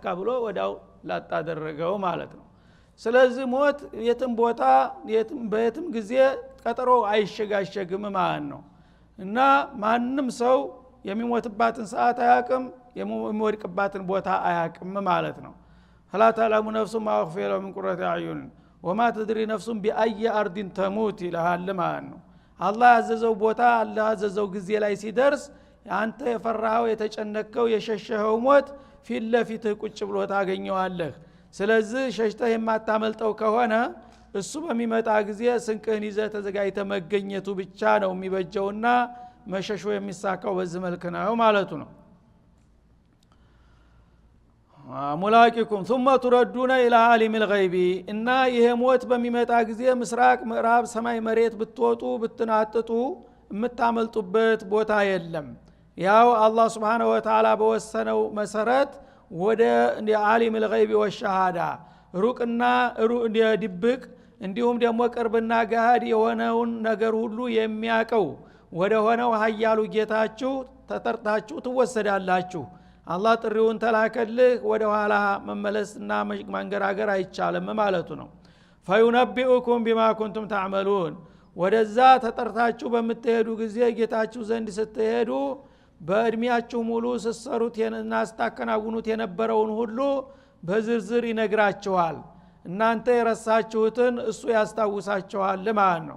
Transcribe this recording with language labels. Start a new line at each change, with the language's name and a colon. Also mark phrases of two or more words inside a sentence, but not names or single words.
Amharic: ብሎ ወዳው ላጣ አደረገው ማለት ነው ስለዚህ ሞት የትም ቦታ በየትም ጊዜ ቀጠሮ አይሸጋሸግም ማለት ነው እና ማንንም ሰው የሚሞትባትን ሰዓት አያቅም የሚወድቅባትን ቦታ አያቅም ማለት ነው
Arabic: فلا تعلم نفس ما أخفي لهم من قرة أعين وما تدري نفس بأي أرض تموت
Amharic: ይልሃል ማለት ነው አላህ ያዘዘው ቦታ አላህ ያዘዘው ጊዜ ላይ ሲደርስ አንተ የፈራኸው የተጨነቀው የሸሸኸው ሞት ፊት ለፊትህ ቁጭ ብሎ ታገኘዋለህ ስለዚህ ሸሽተህ የማታመልጠው ከሆነ እሱ በሚመጣ ጊዜ ስንቅህን ይዘህ ተዘጋጅተህ መገኘቱ ብቻ ነው የሚበጀውና መሸሾ የሚሳካው በዚህ መልክ ነው ማለቱ ነው
Arabic: ملاقيكم ثم تردون الى عالم الغيب
Amharic: እና ይሄ ሞት በሚመጣ ጊዜ ምስራቅ ምዕራብ ሰማይ መሬት ብትወጡ ብትናጥጡ የምታመልጡበት ቦታ የለም ያው አላህ
Arabic: سبحانه وتعالى
Amharic: በወሰነው መሰረት ወደ
Arabic: عالم الغيب والشهاده
Amharic: ሩቅና ድብቅ እንዲሁም ደግሞ ቅርብና ገሃድ የሆነውን ነገር ሁሉ የሚያቀው ወደ ሆነው ኃያሉ ጌታችሁ ተጠርታችሁ ትወሰዳላችሁ አላህ ጥሪውን ተላከልህ ወደ ኋላ መመለስና መንገራገር አይቻልም ማለቱ ነው
Arabic: فينبئكم بما كنتم تعملون
Amharic: ወደዛ ተጠርታችሁ በመተሄዱ ጊዜ ጌታችሁ ዘንድ ስትሄዱ በእድሜያችሁ ሙሉ ስትሰሩት እና ስታከናውኑት የነበረውን ሁሉ በዝርዝር ይነግራችኋል እናንተ የረሳችሁትን እሱ ያስታውሳችኋል ማለት ነው